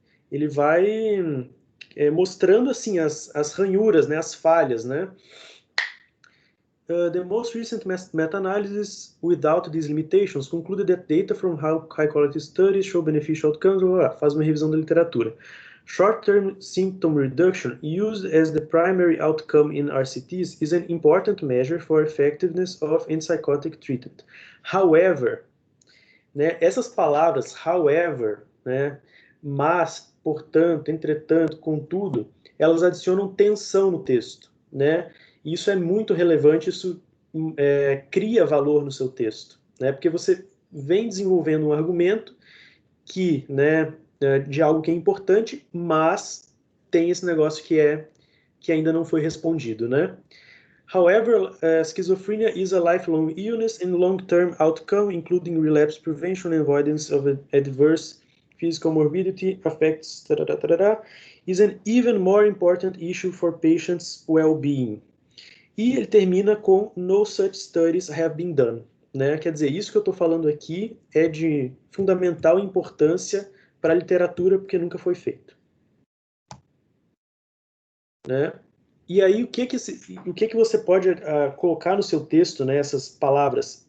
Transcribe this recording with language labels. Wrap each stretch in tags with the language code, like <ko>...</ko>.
<pt>Ele vai mostrando, assim, as ranhuras, né? As falhas, né?</pt> <en>The most recent meta-analysis without these limitations concluded that data from high-quality studies show beneficial outcomes.</en> <pt>Faz uma revisão da literatura.</pt> <en>Short-term symptom reduction, used as the primary outcome in RCTs, is an important measure for effectiveness of antipsychotic treatment.</en> <pt>However, né, essas palavras, however, né, mas, portanto, entretanto, contudo, elas adicionam tensão no texto, né? Isso é muito relevante, isso cria valor no seu texto, né? Porque você vem desenvolvendo um argumento né, de algo que é importante, mas tem esse negócio que ainda não foi respondido, né?</pt> <en>However, schizophrenia is a lifelong illness and long-term outcome, including relapse prevention and avoidance of adverse physical morbidity affects is an even more important issue for patients' well-being.</en> <pt>E ele termina com</pt> <en>no such studies have been done,</en> <pt>né? Quer dizer, isso que eu estou falando aqui é de fundamental importância para a literatura porque nunca foi feito, né? E aí, o que você pode colocar no seu texto, né, essas palavras?</pt>